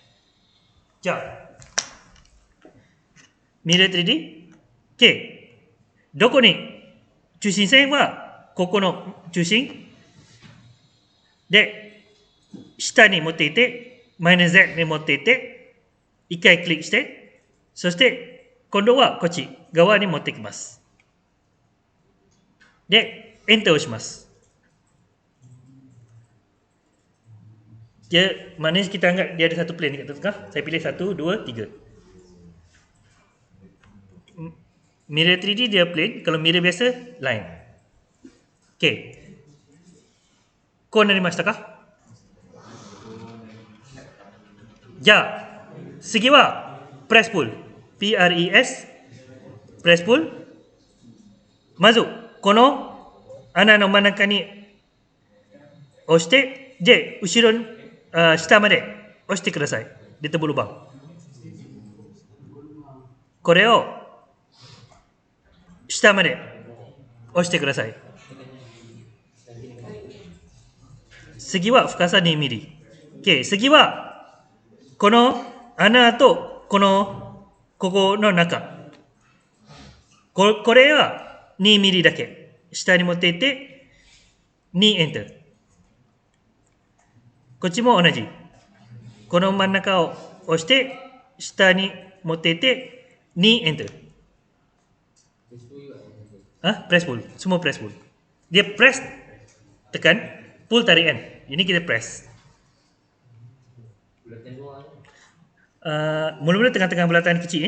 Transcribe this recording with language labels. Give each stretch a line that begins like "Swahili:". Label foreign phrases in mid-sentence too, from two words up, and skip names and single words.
Japanese: じゃあ、ミラー 3D、K、どこに中心線はここの中心で、下に持っていて、マイナス Z に持っていて、一回クリックして、そして今度はこっち側に持ってきます。で、エンターを押します。
Malay: Dia, maknanya kita anggap dia ada satu plane kat tengah. Saya pilih 1, 2, 3. Mirror 3D dia plane. Kalau mirror biasa,
Japanese: line. Okay. こうなりましたか? じゃあ、次は、プレスプル。P-R-E-S。プレスプル。まず、この穴の真ん中に押して、で、後ろに、下まで押してください。
Malay: Dia tebul lubang.
Japanese: これを下まで押してください。次は深さ2ミリ。Okay、次はこの穴とここの中。これは2ミリだけ。下に持っていって2エンター。こっちも同じ。この真ん中を押して下に持っていって2エンター。
English: Press pull.
Malay: Semua
English: press pull.
Malay: Dia press, tekan, pull tarik kan. Ini kita press. Mula-mula tengah-tengah bulatan kecil.